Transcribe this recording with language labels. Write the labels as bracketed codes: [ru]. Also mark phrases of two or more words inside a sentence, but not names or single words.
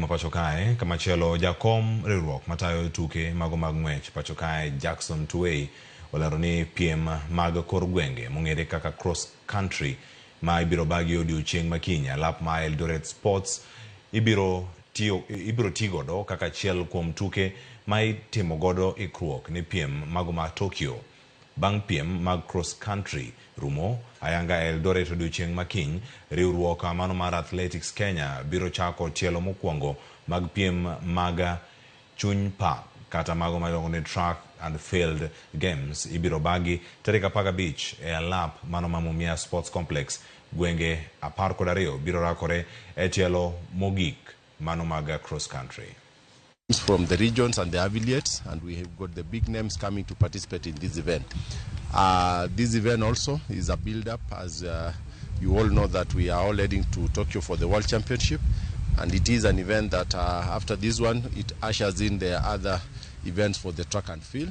[luo] pachokae kamachielo jakom riwruok matayo tuke mago mag ng'wech pachokae Jackson Tuwei olero ni piem mag kor gwenge mong'ere kaka [en] cross country [luo] ma ibiro bagi odiochieng' makiny alap ma Eldoret Sports ibiro tigodo kaka achiel kuom tuke ma itimo godo ikruok ni piem mago ma Tokyo. Bang' piem mag [en] cross country [luo] rumo ayanga Eldoret odiochieng' makiny, riwruok mano mar Athletics Kenya biro chako tielo mokwongo mag piem mag chuny park kata mago mayongo ni [en] track and field games [luo] ibiro bagi tarik 15 e alap mano ma Mumia Sports Complex. Gwenge 12 biro rakore e tielo mogik mano mag [en] cross country. From the regions and the affiliates, and we have got the big names coming to participate in this event. This event also is a build-up, as you all know that we are all heading to Tokyo for the World Championship, and it is an event that after this one, it ushers in the other events for the track and field.